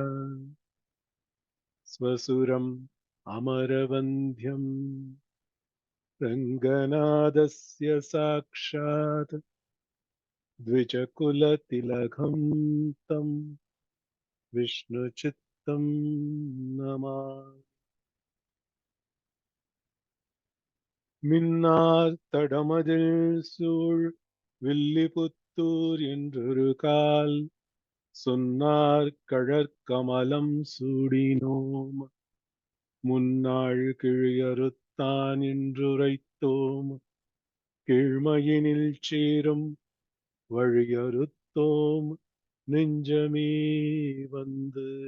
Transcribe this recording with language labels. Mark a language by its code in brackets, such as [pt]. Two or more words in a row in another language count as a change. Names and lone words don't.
[sa] स्वसुरम् अमरवन्ध्यम् रङ्गनादस्य साक्षात् द्विजकुलतिलकम् तम् विष्णुचित्तम् नमामि। [ta] மின்னார் தடமதில் சூழ் வில்லிபுத்தூர் என்றொருகால் சொன்னார் கழற்கமலம் சூடினோம் முன்னாள் கிழியறுத்தான் என்றுரைத்தோம் கீழ்மையினில் சேரும் வழியறுத்தோம் நெஞ்சமே வந்து